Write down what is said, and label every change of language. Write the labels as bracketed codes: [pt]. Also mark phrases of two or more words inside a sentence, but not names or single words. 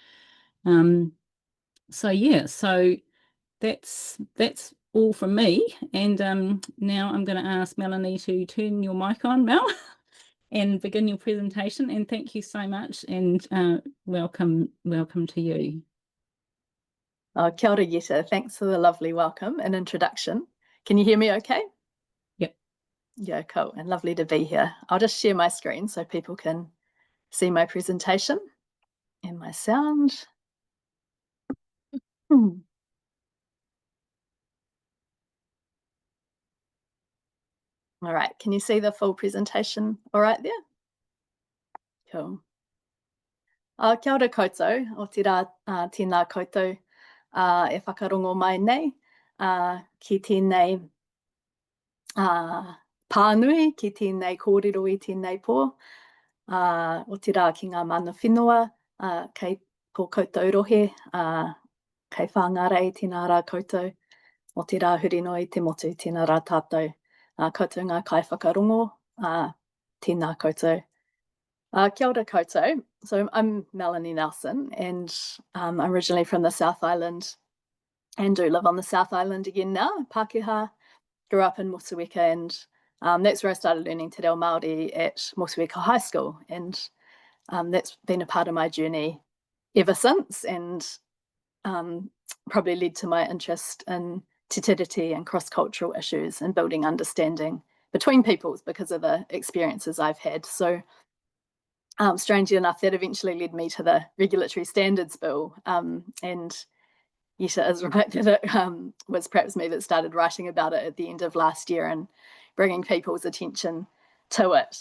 [en] So yeah, so that's all from me. And now I'm going to ask Melanie to turn your mic on, Mel, and begin your presentation. And thank you so much, and welcome to you. [mi] Kia ora, Jette. [en] Thanks for the lovely welcome and introduction. Can you hear me okay? Yep. Yeah, cool, and lovely to be here. I'll just share my screen so people can see my presentation and my sound. All right, can you see the full presentation all right there? Cool. [mi] Kia ora koutou, o te rā tēnā koutou e whakarongo mai nei ki tēnei pānui, ki tēnei kōrero i tēnei pō, o te rā ki ngā mana whenua, kei ko koutou rohe, kei whangārei tēnā rā koutou, o te rā hurino i te motu tēnā rā tātou, koutou ngā kai whakarongo, tēnā koutou. Kia ora koutou. [en] So I'm Melanie Nelson, and I'm originally from the South Island and do live on the South Island again now, Pākehā. Grew up in Motueka, and that's where I started learning [mi] te reo Māori [en] at Motueka High School, and that's been a part of my journey ever since, and probably led to my interest in Te Tiriti and cross-cultural issues and building understanding between peoples because of the experiences I've had. So strangely enough, that eventually led me to the Regulatory Standards Bill, and Jette is right that it was perhaps me that started writing about it at the end of last year and bringing people's attention to it.